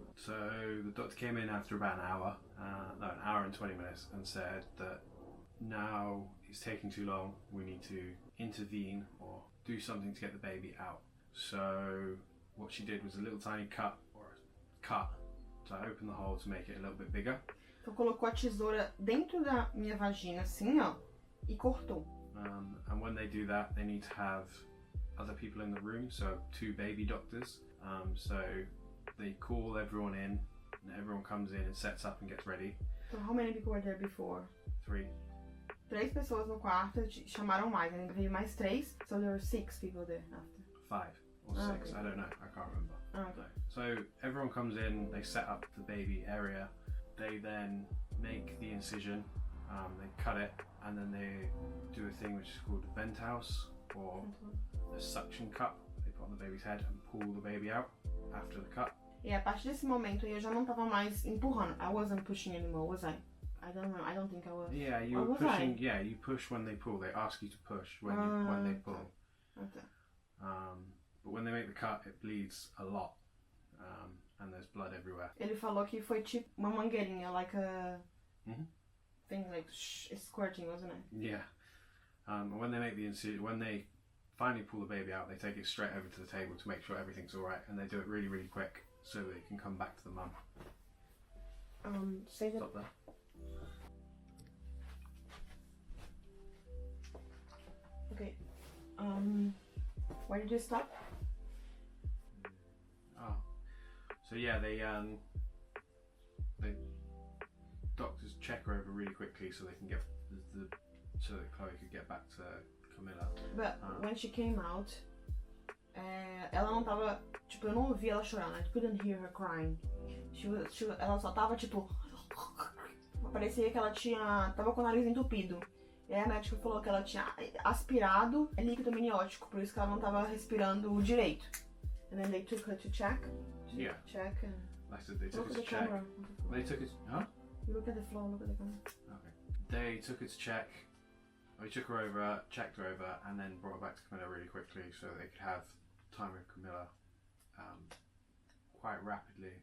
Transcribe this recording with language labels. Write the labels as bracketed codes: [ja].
[en] So, the doctor came in after about an hour, an hour and 20 minutes, and said that now it's taking too long, we need to intervene or do something to get the baby out. So what she did was a little tiny cut, to open the hole to make it a little bit bigger. [pt] Então colocou a tesoura dentro da minha vagina assim, ó, e cortou. [en] And when they do that, they need to have other people in the room, so 2 baby doctors. So they call everyone in, and everyone comes in and sets up and gets ready. So how many people were there before? 3. [pt] 3 pessoas no quarto, chamaram mais, ainda veio mais 3, [en] so there were 6 people there after. 5 or 6, okay. I don't know, I can't remember. Okay. So everyone comes in, they set up the baby area, they then make the incision, they cut it, and then they do a thing which is called a vent house, or a suction cup. They put on the baby's head and pull the baby out after the cut. [pt] E a partir desse momento eu já não tava mais empurrando. [en] I wasn't pushing anymore, was I? I don't know. I don't think I was. Yeah, you were pushing. Yeah, you push when they pull. They ask you to push when they pull. Okay. But when they make the cut, it bleeds a lot, and there's blood everywhere. [pt] Ele falou que foi tipo uma mangueirinha, [en] like a thing like squirting, wasn't it? Yeah. And when they make the incision, when they finally pull the baby out, they take it straight over to the table to make sure everything's all right, and they do it really, really quick so they can come back to the mum. Say that. Stop there. Okay. Where did you stop? Oh, so yeah, they doctors check her over really quickly so they can get so that Chloe could get back to Camilla. But when she came out, [pt] ela não tava, tipo, eu não ouvi ela chorando. [en] I couldn't hear her crying. [pt] Ela só tava tipo, parecia que ela tava com o nariz entupido. E aí a médica falou que ela tinha aspirado líquido amniótico, por isso que ela não tava respirando direito. [en] And then they took her to check. Yeah. Check and They took her at the to check. camera. They took it. Huh? You look at the floor, look at the camera. Okay. They took her to check. They took her over, checked her over, and then brought her back to Camilla really quickly so they could have time with Camilla quite rapidly.